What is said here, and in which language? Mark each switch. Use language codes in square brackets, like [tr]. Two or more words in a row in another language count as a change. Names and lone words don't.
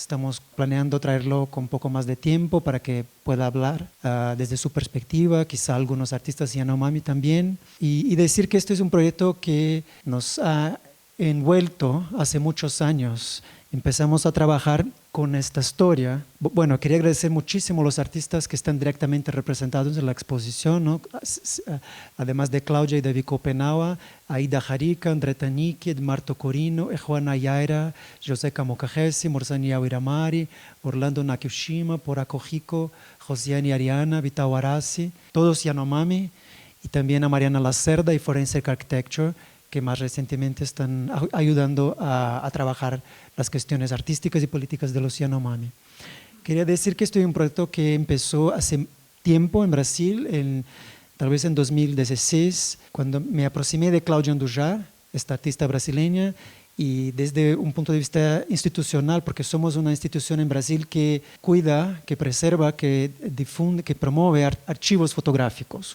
[es] Estamos planeando traerlo con un poco más de tiempo para que pueda hablar desde su perspectiva, quizá algunos artistas Yanomami también, y decir que este es un proyecto que nos ha envuelto hace muchos años. Empezamos a trabajar con esta historia. Bueno, quería agradecer muchísimo a los artistas que están directamente representados en la exposición, ¿no? Además de Claudia y David Copenau, Aida Jarica, André Tanique, Marto Corino, Juana Yaira, José Camocajesi, Morzania Wiramari, Orlando Nakyoshima, Porako Hiko, Josiane Ariana, Vitao Arasi, todos Yanomami, y también a Mariana Lacerda y Forensic Architecture, que más recientemente están ayudando a trabajar las cuestiones artísticas y políticas de los Yanomami. Quería decir que este es un proyecto que empezó hace tiempo en Brasil, tal vez en 2016, cuando me aproximé de Cláudia Andujar, esta artista brasileña, y desde un punto de vista institucional, porque somos una institución en Brasil que cuida, que preserva, que difunde, que promueve archivos fotográficos.